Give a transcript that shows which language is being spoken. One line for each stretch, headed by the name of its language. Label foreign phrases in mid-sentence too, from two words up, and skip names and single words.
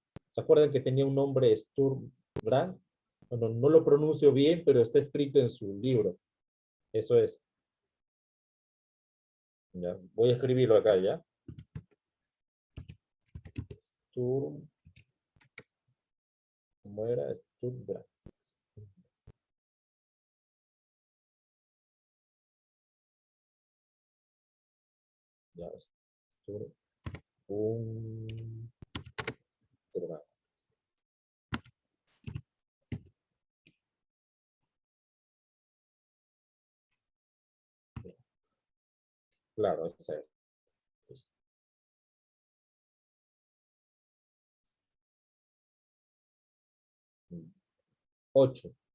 Spanish: ¿Se acuerdan que tenía un nombre Sturm Brand? Bueno, no lo pronuncio bien, pero está escrito en su libro. Eso es. Ya. Voy a escribirlo acá, ¿ya? Sturm. ¿Cómo era? Sturm Brand. Ya. Sturm. Brand. Claro, esa es. 8.